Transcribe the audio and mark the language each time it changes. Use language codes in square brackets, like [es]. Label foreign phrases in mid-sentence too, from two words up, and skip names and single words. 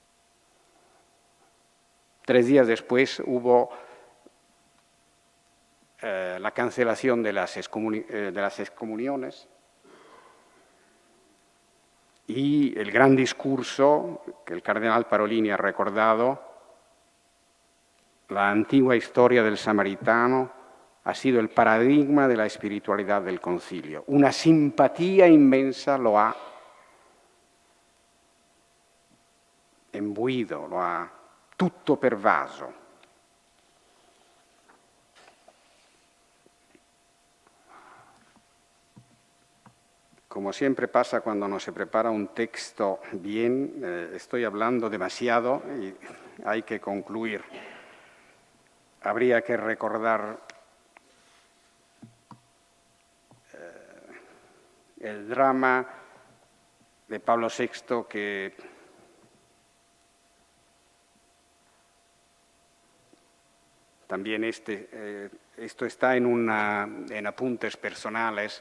[es] 3 días después hubo la cancelación de las excomuniones y el gran discurso que el cardenal Parolin ha recordado, la antigua historia del samaritano ha sido el paradigma de la espiritualidad del concilio. Una simpatía inmensa lo ha imbuido, [it] lo ha tutto pervaso. [es] Como siempre pasa cuando no se prepara un texto bien, estoy hablando demasiado y hay que concluir. Habría que recordar el drama de Pablo VI que también esto está en apuntes personales.